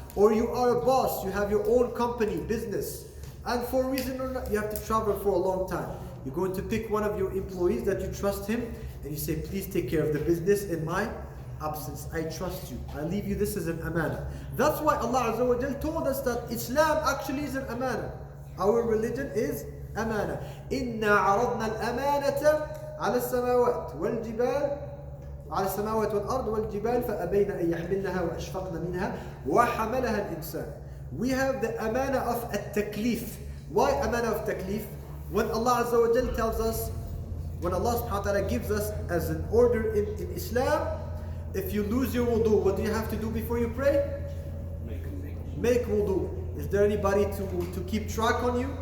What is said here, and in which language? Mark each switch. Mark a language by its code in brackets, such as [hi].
[en] Or you are a boss, you have your own company, business, and for a reason or not, you have to travel for a long time. You're going to pick one of your employees that you trust him, and you say, please take care of the business in my absence. I trust you. I leave you this as an amana. That's why Allah Azza wa Jal told us that Islam actually is an amana. Our religion is amana. [ar] Inna aradna al-amanata ala samawat wal jibal على السماوات والأرض والجبال فأبين أن يحملنها وأشفقن منها وحملها الإنسان. [en] We have the amana of at-taklif. Why amana of taklif? When Allah Azza wa Jal tells us, when Allah subhanahu wa ta'ala gives us as an order in Islam, if you lose your wudu, what do you have to do before you pray? Make wudu. Is there anybody to keep track on you?